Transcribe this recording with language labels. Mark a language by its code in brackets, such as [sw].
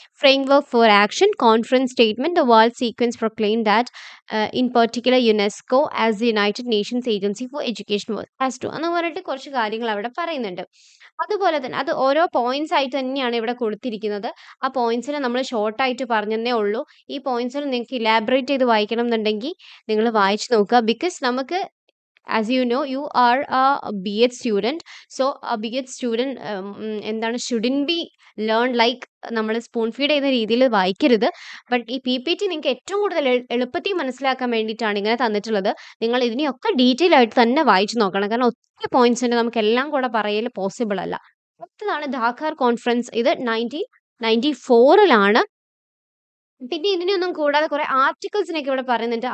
[en] framework for action, conference statement, the world sequence proclaim that in particular UNESCO as the United Nations agency for education as to [ml] എന്ന് പറഞ്ഞിട്ട് കുറച്ച് കാര്യങ്ങൾ അവിടെ പറയുന്നുണ്ട്. അതുപോലെ തന്നെ അത് ഓരോ പോയിന്റ്സ് ആയിട്ട് തന്നെയാണ് ഇവിടെ കൊടുത്തിരിക്കുന്നത്. ആ പോയിന്റ്സിനെ നമ്മൾ ഷോർട്ടായിട്ട് പറഞ്ഞതേ ഉള്ളൂ. ഈ പോയിന്റ്സിൽ നിങ്ങൾക്ക് ഇലാബറേറ്റ് ചെയ്ത് വായിക്കണം എന്നുണ്ടെങ്കിൽ നിങ്ങൾ വായിച്ച് നോക്കുക. ബിക്കോസ് നമുക്ക്, [en] as you know, you are a B.Ed student, so a B.Ed student [ml] എന്താണ്, [en] shouldn't be learned like [ml] നമ്മൾ സ്പൂൺ ഫീഡ് ചെയ്യുന്ന രീതിയിൽ വായിക്കരുത്. ബട്ട് ഈ PPT നിങ്ങൾക്ക് ഏറ്റവും കൂടുതൽ എളുപ്പത്തിൽ മനസ്സിലാക്കാൻ വേണ്ടിയിട്ടാണ് ഇങ്ങനെ തന്നിട്ടുള്ളത്. നിങ്ങൾ ഇതിനെയൊക്കെ ഡീറ്റെയിൽ ആയിട്ട് തന്നെ വായിച്ചു നോക്കണം. കാരണം ഒത്തിരി പോയിന്റ്സ് ഉണ്ട്, നമുക്ക് എല്ലാം കൂടെ പറയൽ പോസിബിൾ അല്ല. അടുത്തതാണ് ധാക്കർ കോൺഫറൻസ്. ഇത് 1994 പിന്നെ ഇതിനെയൊന്നും കൂടാതെ കുറെ ആർട്ടിക്കിൾസിനൊക്കെ ഇവിടെ പറയുന്നുണ്ട്.